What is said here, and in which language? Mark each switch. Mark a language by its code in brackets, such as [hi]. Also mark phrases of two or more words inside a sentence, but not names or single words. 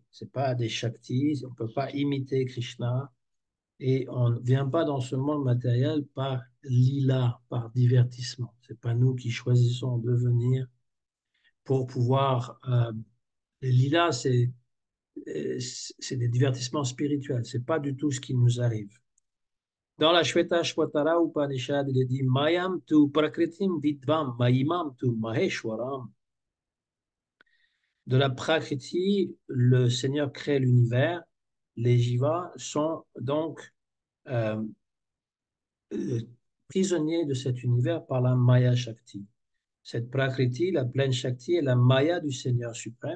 [fr] Ce n'est pas des Shaktis, on ne peut pas imiter Krishna et on ne vient pas dans ce monde matériel par lila, par divertissement. Ce n'est pas nous qui choisissons de venir pour pouvoir. Les lilas, c'est des divertissements spirituels, ce n'est pas du tout ce qui nous arrive. Dans la Shweta Shwatara Upanishad, il est dit [sa] Mayam tu prakritim vidvam, mayimam tu maheshwaram. [fr] De la Prakriti, le Seigneur crée l'univers. Les jivas sont donc euh, euh, prisonniers de cet univers par la [sa] Maya Shakti. [fr] Cette Prakriti, la pleine Shakti, est la Maya du Seigneur suprême.